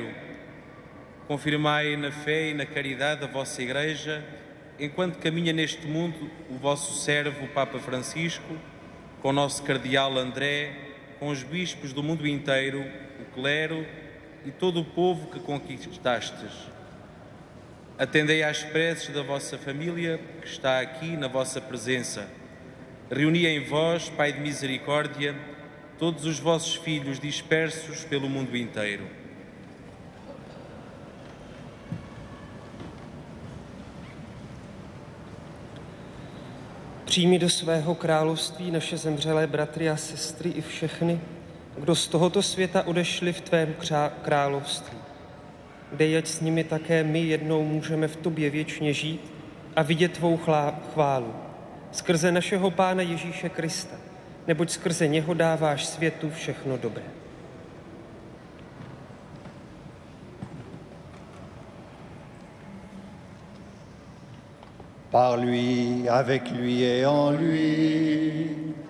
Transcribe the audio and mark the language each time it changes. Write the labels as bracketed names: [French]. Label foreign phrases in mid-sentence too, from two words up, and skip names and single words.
[Portuguese] Confirmai na fé e na caridade a vossa Igreja, enquanto caminha neste mundo o vosso servo, o Papa Francisco, com o nosso Cardeal André, com os bispos do mundo inteiro, o clero e todo o povo que conquistastes. Atendei às preces da vossa família que está aqui na vossa presença. Reuni em vós, Pai de misericórdia, todos os vossos filhos dispersos pelo mundo inteiro. [Czech] Přijmi do svého království naše zemřelé bratry a sestry i všechny, kdo z tohoto světa odešli v tvém království. Dej, ať s nimi také my jednou můžeme v tobě věčně žít a vidět tvou chválu. Skrze našeho Pána Ježíše Krista, neboť skrze něho dáváš světu všechno dobré. [French] Par lui, avec lui et en lui.